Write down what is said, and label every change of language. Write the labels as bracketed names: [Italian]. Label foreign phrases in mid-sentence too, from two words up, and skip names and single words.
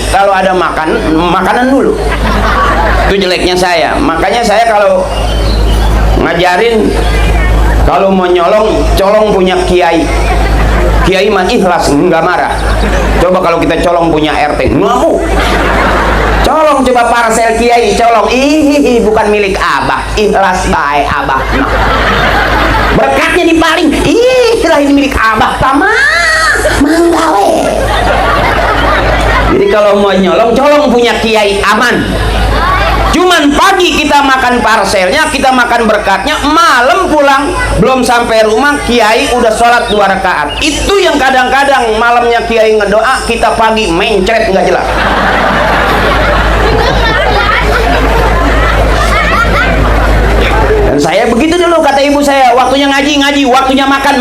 [Indonesian] Kalau ada makanan dulu. Itu jeleknya saya. Makanya saya kalau ngajarin, kalau mau colong punya kiai mah ikhlas, nggak marah. Coba kalau kita colong punya RT, mau colong, coba parcel kiai colong, bukan milik abah, ikhlas baik abah, berkatnya dipaling, lah ini milik abah, manggawe. Jadi kalau mau colong punya kiai aman. Cuman pagi kita makan parselnya, kita makan berkatnya, malam pulang belum sampai rumah kiai udah sholat 2 rakaat. Itu yang kadang-kadang malamnya kiai ngedoa, kita pagi mencret nggak jelas. Dan saya begitu dulu, kata ibu saya, waktunya ngaji, waktunya makan.